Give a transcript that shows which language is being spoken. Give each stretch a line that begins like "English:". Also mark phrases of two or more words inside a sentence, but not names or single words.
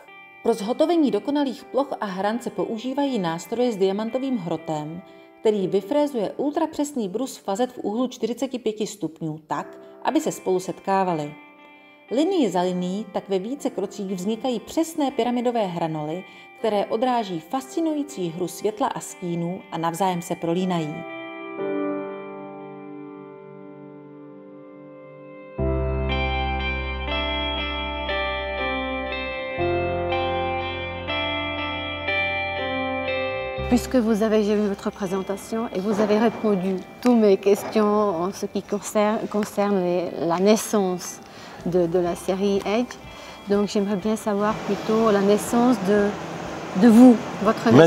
Czech: Pro zhotovení dokonalých ploch a hran se používají nástroje s diamantovým hrotem, který vyfrézuje ultrapřesný brus fazet v úhlu 45 stupňů tak, aby se spolu setkávaly. Linii za linií tak ve více krocích vznikají přesné pyramidové hranoly, které odráží fascinující hru světla a stínů a navzájem se prolínají.
French: Puisque vous avez vu votre présentation et vous avez répondu toutes mes questions en ce qui concerne la naissance de la série Edge, donc j'aimerais bien savoir plutôt la naissance de vous, votre naissance.